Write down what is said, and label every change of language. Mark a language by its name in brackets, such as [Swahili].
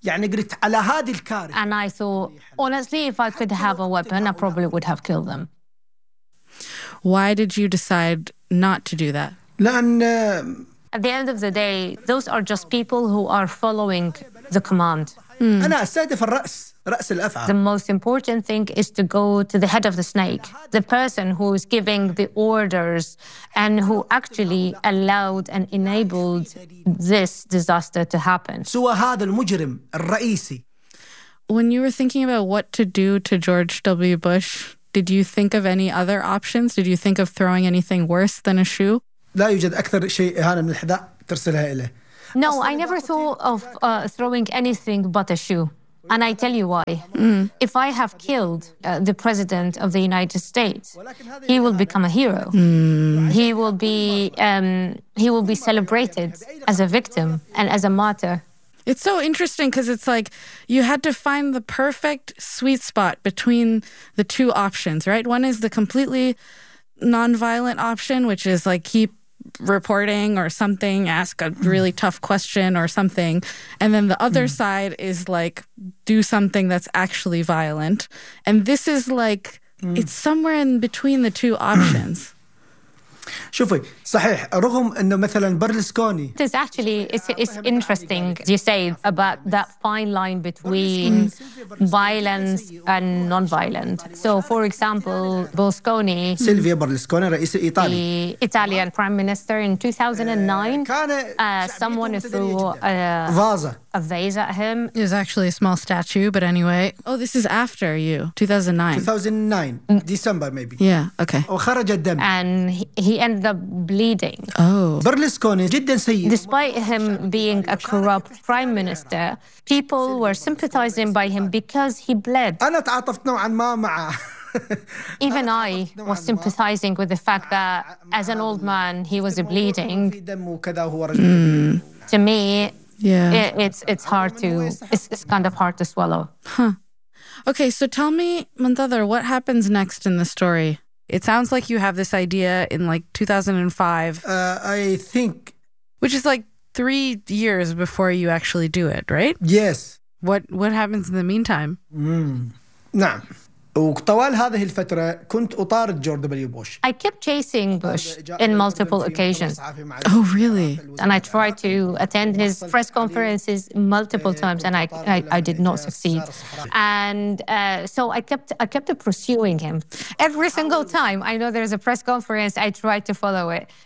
[English] And I thought, honestly, if I could have a weapon, I probably would have killed them. Why did you decide not to do that? At the end of the day, those are just people who are following the command. [Arabic] أنا أستهدف الرأس، رأس الأفعى. [English] The most important thing is to go to the head of the snake, the person who is giving the orders and who actually allowed and enabled this disaster to happen. [Arabic] سوى هذا المجرم الرئيسي. [English] When you were thinking about what to do to George W. Bush, did you think of any other options? Did you think of throwing anything worse than a shoe? [Arabic] لا يوجد أكثر شيء إهانة من الحذاء ترسلها إليه. [English] No, I never thought of throwing anything but a shoe. And I tell you why. If I have killed the president of the United States, he will become a hero. He will be celebrated as a victim and as a martyr. It's so interesting because it's like you had to find the perfect sweet spot between the two options, right? One is the completely nonviolent option, which is like keep reporting or something, ask a really tough question or something. And then the other side is like, do something that's actually violent. And this is like, it's somewhere in between the two options. [Arabic] شوفي صحيح رغم انه مثلا برلسكوني [English] this actually it's interesting you say about that fine line between violence and non-violent. So for example Berlusconi [Arabic] سيلفيا برلسكوني رئيس ايطالي [English] Italian prime minister in 2009 someone threw a vase at him. It was actually a small statue, but anyway. Oh, this is after you, 2009. December maybe. Yeah, okay. [Arabic] وخرج الدم. [English] And he ended up bleeding. Oh. [Arabic] برلسكوني جدا سيء. [English] Despite him being a corrupt prime minister, people were sympathizing by him because he bled. [Arabic] أنا تعاطفت نوعا ما مع [English] Even I was sympathizing with the fact that as an old man, he was bleeding. To me, yeah, it's kind of hard to swallow. Okay, so tell me, Muntadhar, what happens next in the story? It sounds like you have this idea in like 2005. I think. Which is like 3 years before you actually do it, right? Yes. What happens in the meantime? [Arabic] نعم. وطوال هذه الفترة كنت أطارد جورج دبليو بوش. [English] I kept chasing Bush in multiple occasions. Oh, really? And I tried to attend his press conferences multiple times and I did not succeed. And so I kept pursuing him. Every single time I know there's a press conference, I tried to follow it.